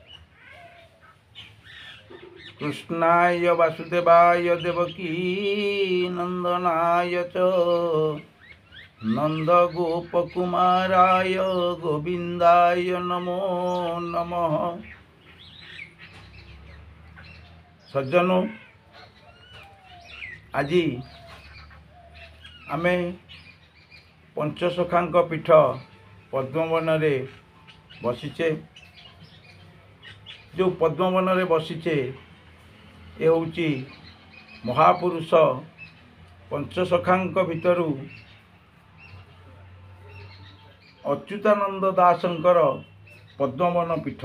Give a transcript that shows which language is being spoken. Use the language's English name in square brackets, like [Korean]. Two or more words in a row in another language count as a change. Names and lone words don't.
[Sanskrit] कृष्णाय वासुदेवाय देवकी नंदनाय च नंदगोपकुमाराय गोविंदाय नमो नमः। [Odia] सज्जनों, ଆଜି ଆମେ ପଞ୍ଚସଖାଙ୍କ ପୀଠ ପଦ୍ମବନ ରେ ବସିଛେ। ଯୋ ପଦ୍ମବନ ରେ ବସିଛେ ଏ ହେଉଛି ମହାପୁରୁଷ ପଞ୍ଚସଖାଙ୍କ ଭିତରୁ ଅଚ୍ୟୁତାନନ୍ଦ ଦାସଙ୍କର ପଦ୍ମବନ ପୀଠ।